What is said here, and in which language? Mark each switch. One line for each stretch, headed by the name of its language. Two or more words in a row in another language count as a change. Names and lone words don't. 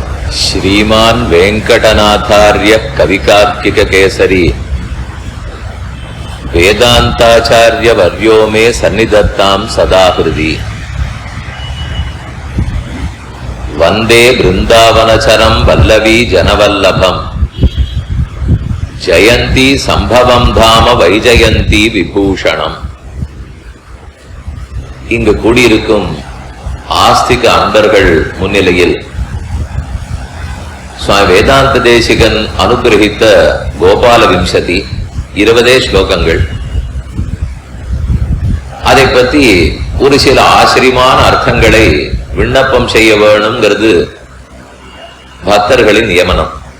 Sanskrit: श्रीमान् वेंकटनाथार्य कविकार्किक केसरी वेदांताचार्य वर्यो मे सन्निधत्तां सदा हृदि वंदे वृंदावनचरं वल्लवी जनवल्लभं जयंती संभवं धाम वैजयंती विभूषणम्.
Tamil: இங்கு கூடியிருக்கும் ஆஸ்திக அன்பர்கள் முன்னிலையில் சுவாமி வேதாந்த தேசிகன் அனுகிரகித்த கோபால விம்சதி 20 ஸ்லோகங்கள், அதை பற்றி ஒரு சில ஆச்சரியமான அர்த்தங்களை விண்ணப்பம் செய்ய வேணுங்கிறது பக்தர்களின் நியமனம்.